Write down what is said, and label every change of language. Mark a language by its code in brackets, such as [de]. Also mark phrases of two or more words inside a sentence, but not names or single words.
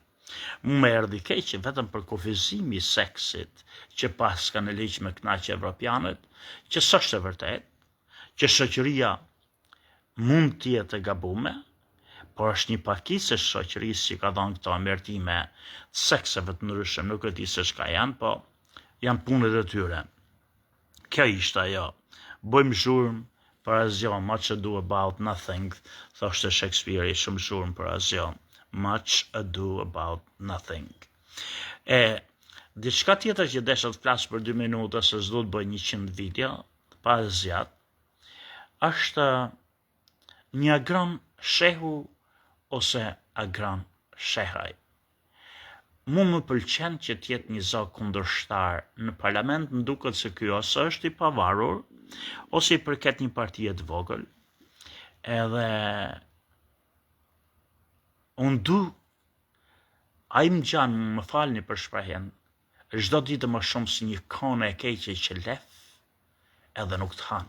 [sq] Mu me erdhi keq vetëm për kufizimi i seksit që pas ka në ligj me knaqe evropianët, që s'është e vërtet, që shoqëria mund të jetë e gabume, por është një pakicë e shoqërisë që ka dhënë këto amertime të sekseve të ndryshëm, nuk e di se çka janë, po janë punët e tyre. Kjo ishte ajo. Bëjmë zhurmë për asgjë, [en] much ado about nothing, [sq] thoshte Shakespeare, shumë zhurmë për asgjë. [en] Much ado about nothing. [sq] Diçka tjetër që desha të flas për 2 minuta, se s'do të bëj 100 video, pa zjat, është një agron shehu ose agron shehaj. Mu më pëlqen që t'jetë një zog kundërshtar në parlament, më duket se ky ose është i pavarur, ose i përket një partie të vogël, edhe unë du, a i më gjanë më falni për shprehjen, çdo ditë më shumë si një kone e keqe që lef, edhe nuk të hanë.